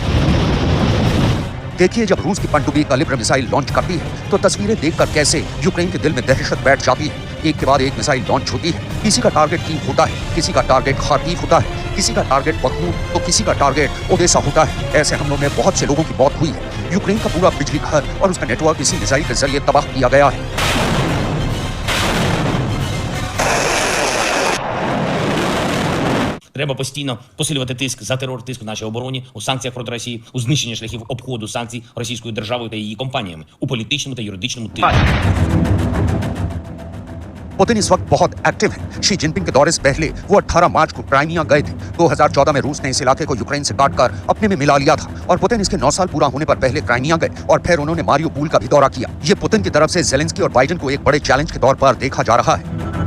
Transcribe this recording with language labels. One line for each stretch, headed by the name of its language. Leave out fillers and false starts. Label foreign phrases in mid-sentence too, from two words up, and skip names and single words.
Hindi: देखिए, जब रूस की पनडुब्बी कैलिब्र
English: missile launch
Hindi: करती है तो तस्वीरें देखकर कैसे यूक्रेन के दिल में दहशत बैठ जाती है। एक के बाद एक
English: missile launch
Hindi: होती है। किसी का टारगेट कीव होता है, किसी का टारगेट खार्किव होता है, किसी का टारगेट बखमूत तो किसी का टारगेट ओडेसा होता है। ऐसे हमलों में बहुत से लोगों की मौत हुई है। यूक्रेन का पूरा बिजली घर और उसका नेटवर्क इसी मिसाइल के जरिए तबाह किया गया है।
Ukrainian: Треба постійно посилювати тиск за терор, тиск в нашій обороні, у санкціях проти Росії, у знищенні шляхів обходу санкцій російською державою та її компаніями, у політичному та юридичному тилі.
Hindi: पुतिन इस वक्त बहुत एक्टिव है। शी जिनपिंग के दौरे से पहले वो 18 मार्च को क्राइमिया गए थे। 2014 में रूस ने इस इलाके को यूक्रेन से काटकर अपने में मिला लिया था और पुतिन इसके 9 साल पूरा होने पर पहले क्राइमिया गए और फिर उन्होंने मारियोपोल का भी दौरा किया। ये पुतिन की तरफ से जेलेंस्की और बाइडेन को एक बड़े चैलेंज के तौर पर देखा जा रहा है।